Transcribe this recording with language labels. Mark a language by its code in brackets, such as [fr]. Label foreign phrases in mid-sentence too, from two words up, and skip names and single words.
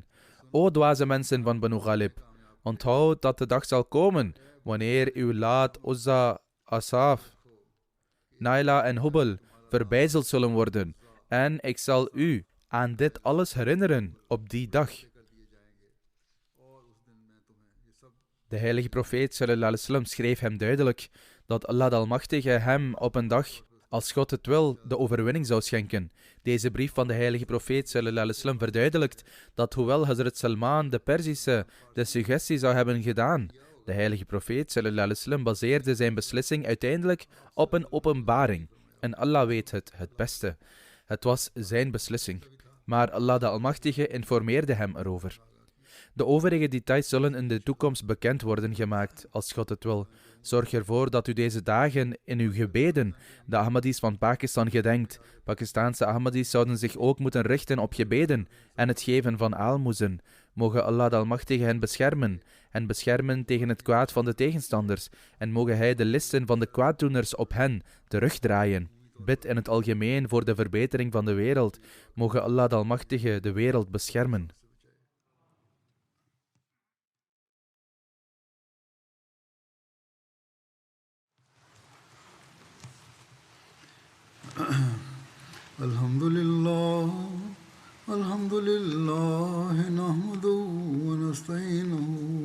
[nl] O dwaze mensen van Banu Ghalib, onthoud dat de dag zal komen wanneer uw Laat, Uzza, Asaf, Naila en Hubal verbijzeld zullen worden. En ik zal u aan dit alles herinneren op die dag. De heilige profeet [ar] صلى الله عليه وسلم [nl] schreef hem duidelijk dat Allah de Almachtige hem op een dag, als God het wil, de overwinning zou schenken. Deze brief van de heilige profeet [ar] صلى الله عليه وسلم [nl] verduidelijkt dat hoewel Hazrat Salman de Perzische de suggestie zou hebben gedaan, de heilige profeet [ar] صلى الله عليه وسلم [nl] baseerde zijn beslissing uiteindelijk op een openbaring. En Allah weet het beste. Het was zijn beslissing. Maar Allah de Almachtige informeerde hem erover. De overige details zullen in de toekomst bekend worden gemaakt, als God het wil. Zorg ervoor dat u deze dagen in uw gebeden de Ahmadis van Pakistan gedenkt. Pakistaanse Ahmadis zouden zich ook moeten richten op gebeden en het geven van aalmoezen. Mogen Allah de Almachtige hen beschermen en beschermen tegen het kwaad van de tegenstanders. En mogen Hij de listen van de kwaaddoeners op hen terugdraaien. Bid in het algemeen voor de verbetering van de wereld. Mogen Allah de Almachtige de wereld beschermen. [ar] الحمد لله، الحمد لله، نحمده ونستعينه